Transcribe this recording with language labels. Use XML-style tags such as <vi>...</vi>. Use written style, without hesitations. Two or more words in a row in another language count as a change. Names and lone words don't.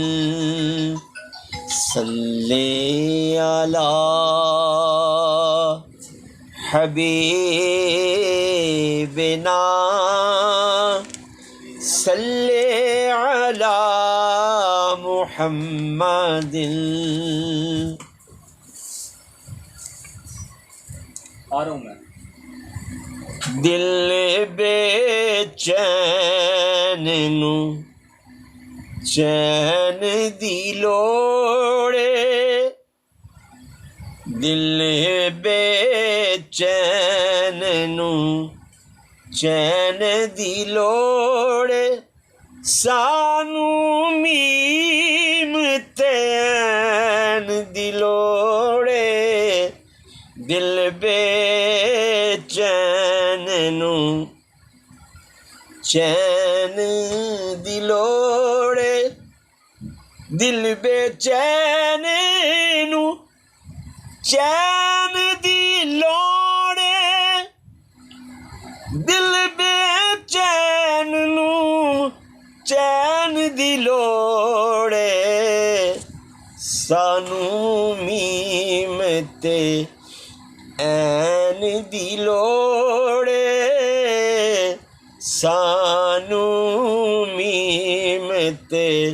<ar>صلی علی حبیبنا صلی علی محمد</ar> <ur>آ رہا ہوں میں.</ur> <pa>دل بے چین نو چین دی لوڑے دل بے چین نو چین دی لوڑے سانو میم تے عین دی لوڑے دل بے چین نو چین دی لوڑے دل بے چین نو چین دی لوڑے دل بے چین نو چین دی لوڑے سانو میم تے عین دی لوڑے سانو میم تے</pa>